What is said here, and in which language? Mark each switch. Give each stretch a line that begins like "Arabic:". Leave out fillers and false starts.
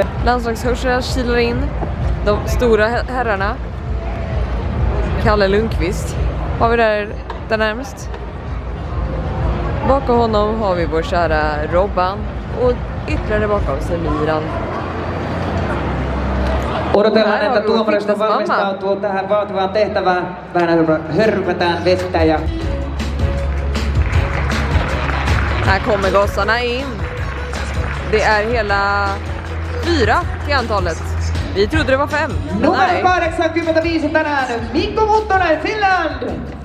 Swedish: Landslagshörsar kilar in de stora herrarna. Kalle Lundqvist har vi där närmast. Bakom honom har vi vår kära Robban och ytterligare bakom sig Miran.
Finnish: Odotellaan, että tuomarista valmistautuu tähän vaativaan tehtävään. Vähän hörpätään vettä ja...
Swedish: Här kommer gossarna in. Det är hela 4 till antalet. Vi trodde det var 5.
Finnish: Numero 85 tänään, Mikko Muttonen, Finland!